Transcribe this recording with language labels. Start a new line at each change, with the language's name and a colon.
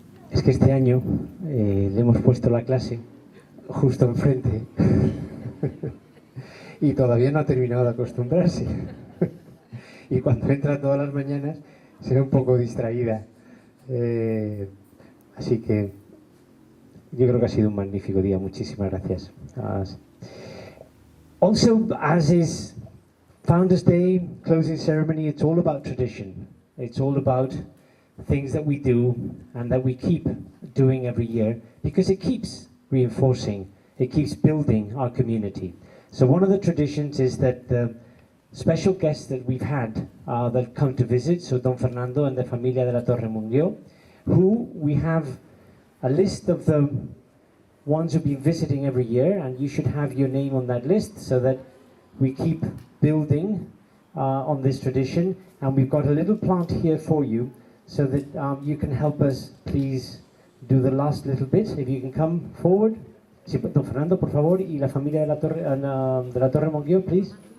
Spanish: Es que este año le hemos puesto la clase justo enfrente y todavía no ha terminado de acostumbrarse. Y cuando entra todas las mañanas se ve un poco distraída. Así que yo creo que ha sido un magnífico día. Muchísimas gracias.
English: Also, as is Founders Day, closing ceremony, it's all about tradition. It's all about things that we do and that we keep doing every year because it keeps reinforcing, it keeps building our community. So one of the traditions is that the special guests that we've had that come to visit, so Don Fernando and the Familia de la Torre Munguio, who we have a list of the ones who've been visiting every year, and you should have your name on that list so that we keep building on this tradition. And we've got a little plant here for you so that you can help us please do the last little bit. If you can come forward.
Spanish: Sí, Don Fernando, por favor, y la familia de la Torre Munguio, please.